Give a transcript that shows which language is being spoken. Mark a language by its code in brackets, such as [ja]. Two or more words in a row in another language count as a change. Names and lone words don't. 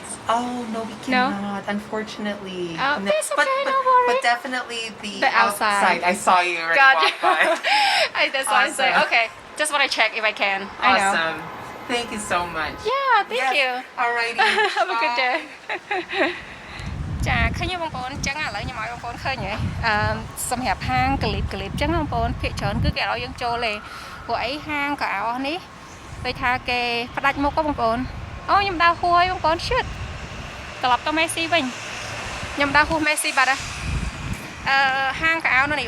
[en] Oh, no, we No? cannot, unfortunately. It's okay, no worry. But definitely the outside. I saw you already walk by. That's why I say, Awesome. okay, just wanna check if I can. I know. Awesome. Thank you so much. Yeah, thank you. Alrighty. Have a good Bye. day. [km] ចាឃើញបងប្អូនអញ្ចឹងឥឡូវខ្ញុំឲ្យបងប្អូនឃើញហ៎សម្រាប់ហាងក្លីបអញ្ចឹងបងប្អូនភាគច្រើនគឺគេឲ្យយើងចូលទេព្រោះអីហាងកៅអៅនេះដូចថាគេ ផ្ដាច់មុខបងប្អូនអូខ្ញុំដើរហួរឲ្យបងប្អូន shit ត្រឡប់ទៅមេស៊ីវិញខ្ញុំដើរហួសមេស៊ីបាត់ហើយហាងកៅអៅនេះ